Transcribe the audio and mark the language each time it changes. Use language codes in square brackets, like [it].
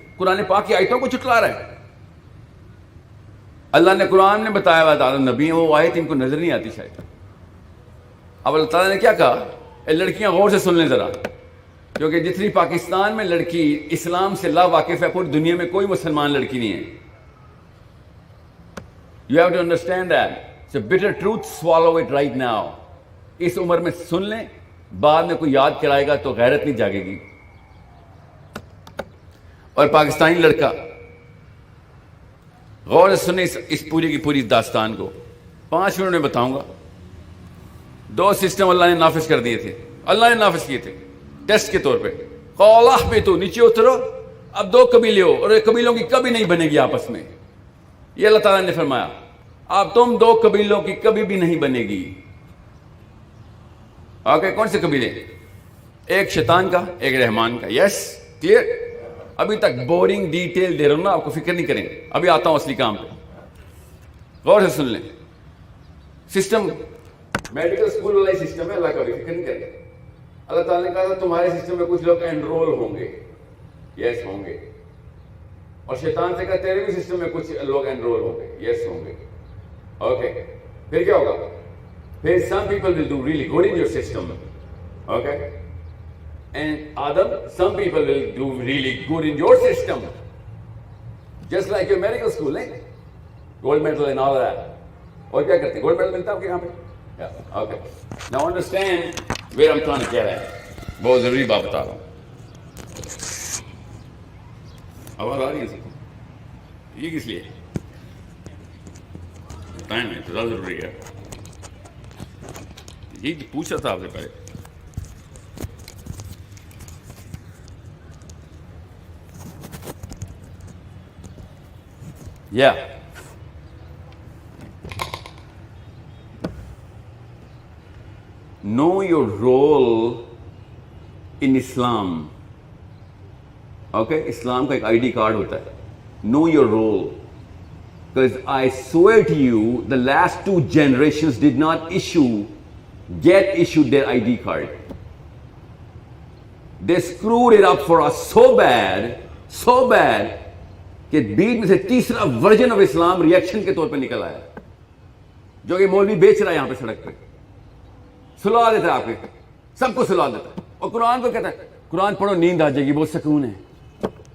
[ur] قرآن پاک کی آیتوں کو چٹلا رہا ہے. اللہ نے قرآن نے بتایا حضرت آدم نبی ہیں, وہ آیت ان کو نظر نہیں آتی شاید. اب اللہ تعالیٰ نے کیا کہا, اے لڑکیاں غور سے سن لیں ذرا, کیونکہ جتنی پاکستان میں لڑکی اسلام سے لا واقف ہے, پوری دنیا میں کوئی مسلمان لڑکی نہیں ہے. [en] You have to understand that. It's a bitter truth, swallow it right now. [ur] اس عمر میں سن لیں, بعد میں کوئی یاد کرائے گا تو غیرت نہیں جاگے گی. اور پاکستانی لڑکا غور سے سنیں اس پوری کی پوری داستان کو. 5 منٹ میں بتاؤں گا. 2 سسٹم اللہ نے نافذ کر دیے تھے, اللہ نے نافذ کیے تھے ٹیسٹ کے طور پہ. قولا اہبطوا, نیچے اترو. اب 2 قبیلے ہو, اور قبیلوں کی کبھی نہیں بنے گی آپس میں. یہ اللہ تعالیٰ نے فرمایا, اب تم 2 قبیلوں کی کبھی بھی نہیں بنے گی. اوکے, کون سے قبیلے, ایک شیطان کا, ایک رحمان کا. یس, کلیئر. ابھی تک بورنگ ڈیٹیل دے رہا ہوں نا, آپ کو فکر نہیں کریں, ابھی آتا ہوں اصلی کام پہ. غور سے سن لیں. سسٹم میڈیکل اسکول والا سسٹم ہے, اللہ کا بھی فکر نہیں کریں. اللہ تعالیٰ نے کہا تھا تمہارے سسٹم میں کچھ لوگ انرول ہوں گے. یس, ہوں گے. اور شیطان سے کہا تیرے بھی سسٹم میں کچھ لوگ انرول ہوں گے. یس, ہوں گے. اوکے, پھر کیا ہوگا, پھر [en] some people will do really good in your system. Okay, and Adam, some people will do really good in your system, just like your medical school, eh? Gold medal and all that. [ur] اور کیا کرتے ہیں, gold medal ملتا ہے آپ کے یہاں پہ. [en] Okay, now understand where I'm trying to get at. [ur] بہت ضروری بات بتا رہا ہوں. آواز آ رہی ہے, یہ کس لیے ٹائم ہے, تو زیادہ ضروری ہے. یہ پوچھا تھا آپ سے پہلے. [en] Yeah. Know your role in Islam. [ur] Okay, Islam کا ایک ID card ہوتا ہے. [en] Know your role. Because I swear to you, the last 2 generations did not get issued their ID card. They screwed it up for us so bad [ur] کہ بیچ میں سے تیسرا version of Islam reaction کے طور پہ نکل آیا, جو کہ مولوی بیچ رہا ہے یہاں پہ سڑک پہ, سلا دیتا ہے آپ کے, سب کو سلا دیتا ہے. اور قرآن کو کہتا ہے قرآن پڑھو نیند آ جائے گی, بہت سکون ہے.